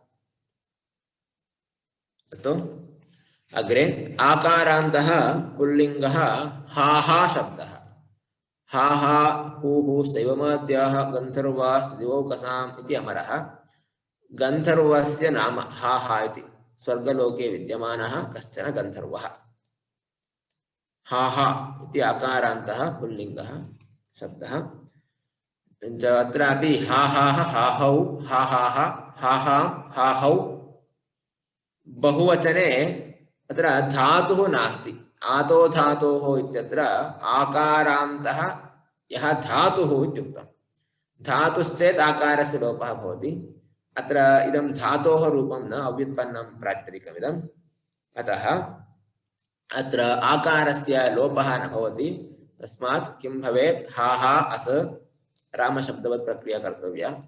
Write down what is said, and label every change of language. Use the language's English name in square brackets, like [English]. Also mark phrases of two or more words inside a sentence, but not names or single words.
[Sanskrit] अस्तु अग्रे आकारान्तः पुल्लिङ्गः हाहा शब्दः हाहा हूः शैवमाद्याः गन्धर्वास्दिवौकसाम् इति अमरः गन्धर्वस्य नाम हाहा इति स्वर्गलोके विद्यमानः कश्चन गन्धर्वः हाहा इति आकारान्तः पुल्लिङ्गः शब्दः अत्रापि हा हा हा हौ हा हा हा हा हौ बहुवचने अत्र धातुः नास्ति आतो धातोः इत्यत्र आकारान्तः यः धातुः इत्युक्तम् धातुश्चेत् आकारस्य लोपः भवति अत्र इदं धातोः रूपं न अव्युत्पन्नं प्रातिपदिकमिदम् अतः अत्र आकारस्य लोपः न भवति तस्मात् किं भवेत् हा हा अस् रामशब्दवत् प्रक्रिया कर्तव्या